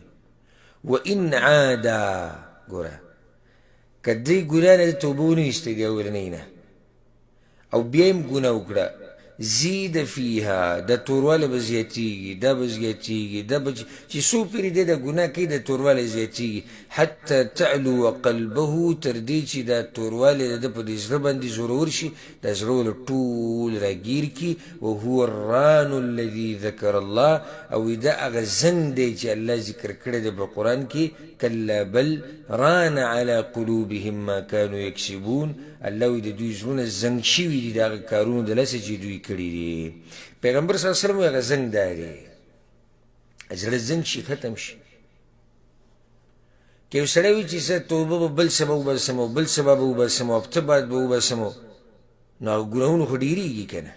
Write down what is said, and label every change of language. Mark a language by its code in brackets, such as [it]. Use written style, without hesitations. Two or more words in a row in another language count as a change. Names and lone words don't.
[ar] وان عاده، [ps] ګوره که دې ګناه نه توبه ونه ایستې د اولنۍ نه او بیا یې ګناه وکړه، [ar] زید فیها، [ps] دا توروالی به زیاتېږي، دا به زیاتېږي، دا به چې څو پېرې دی دا ګناه کوي د توروالی زیاتېږي، [ar] حتی تعلو قلبه، [ps] تر دې چې دا توروالی د ده په دې زړه باندې زورور شي، دا زړه ول ټول راګیر کړي. [ar] وهو الران الذي ذکر الله، [ps] او دا هغه زنګ دی چې الله ذکر کړی دی په قرآن کې، [ar] کلا بل ران على قلوبهم ما كانوا یکسبون. [ps] الله وایي د دوی زړونه زنګ شوي دي د هغه کارونو د لاسه چې دوی کړي دي. پیغمبر [ar] صلی الله علیه وسلم [ps] وایي هغه زنګ دا دی، زړه زنګ شي، ختم شي. که یو سړی وي چې زه توبه به بل سبا وباسم او بل سبا به وباسم او هفته بعد به وباسم، نو هغه ګناهونه خو ډېرېږي که نه؟